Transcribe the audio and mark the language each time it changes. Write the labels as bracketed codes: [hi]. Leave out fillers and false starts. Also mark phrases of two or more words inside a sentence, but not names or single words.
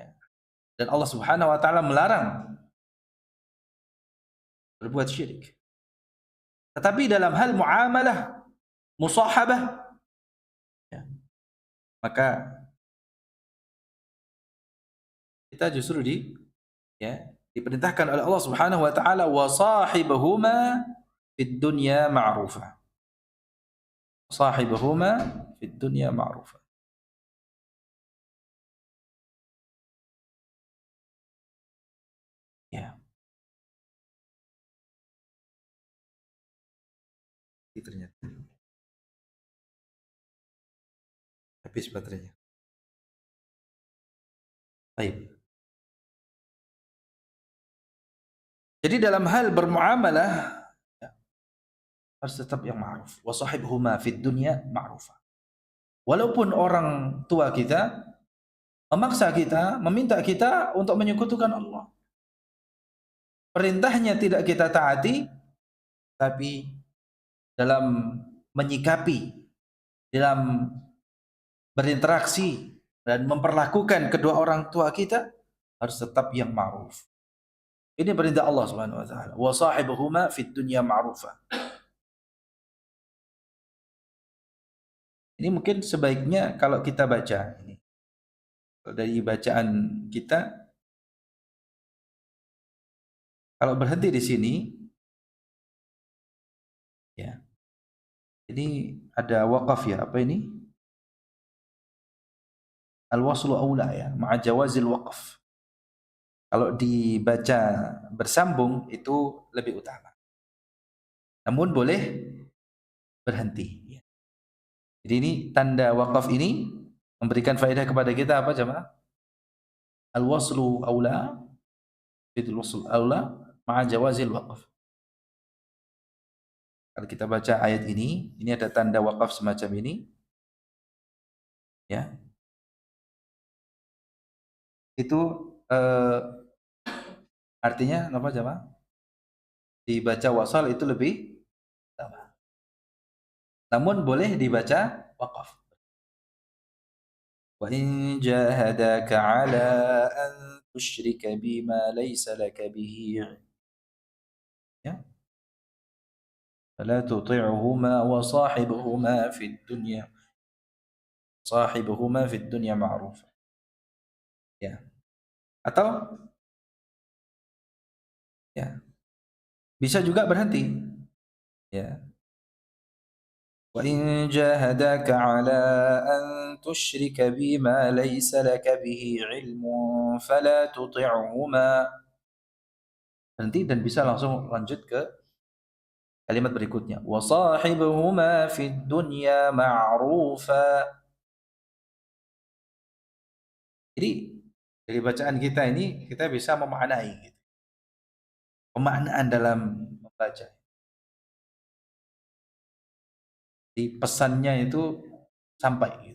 [id] Dan Allah [ar] سبحانه وتعالى [id] melarang berbuat syirik. Tetapi dalam hal muamalah, musahabah, ya, maka kita justru diperintahkan oleh Allah [ar] سبحانه وتعالى وصاحبهما في الدنيا معروفا. صاحبهما في الدنيا معروفا. [id] Ya, itu ternyata. Habis baterainya. Baik. Jadi dalam hal bermuamalah ya, harus tetap yang ma'ruf. [ar] وصاحبهما في الدنيا معروفا. [id] Walaupun orang tua kita memaksa kita, meminta kita untuk menyekutukan Allah. Perintahnya tidak kita taati, tapi dalam menyikapi, dalam berinteraksi dan memperlakukan kedua orang tua kita harus tetap yang ma'ruf. Ini perintah Allah [ar] سبحانه وتعالى. وصاحبهما في الدنيا معروفا. [id] Ini mungkin sebaiknya kalau kita baca ini. Dari bacaan kita kalau berhenti di sini ya. Ini ada waqaf ya, apa ini? [ar] الوصل أولى ya, مع جواز الوقف. [id] Kalau dibaca bersambung itu lebih utama. Namun boleh berhenti. Ya. Jadi ini tanda waqaf ini memberikan faedah kepada kita apa jemaah? [ar] الوصل أولى، فالوصل أولى مع جواز الوقف. [id] Kalau kita baca ayat ini ada tanda waqaf semacam ini. Ya. Itu artinya apa jemaah? Dibaca wasal itu lebih utama. Namun boleh dibaca waqaf. [ar] وإن جاهداك على أن تشرك بي ما ليس لك به ya. فلا تطعهما وصاحبهما في الدنيا معروفا. [id] Ya. Atau ya, bisa juga berhenti. Ya. [ar] وإن جاهداك على أن تشرك بي ما ليس لك به علم فلا تطعهما. [id] Berhenti dan bisa langsung lanjut ke kalimat berikutnya. [ar] وصاحبهما في الدنيا معروفا. [id] Jadi dari bacaan kita ini kita bisa memaknai gitu. Pemaknaan dalam membaca. Di pesannya itu sampai gitu.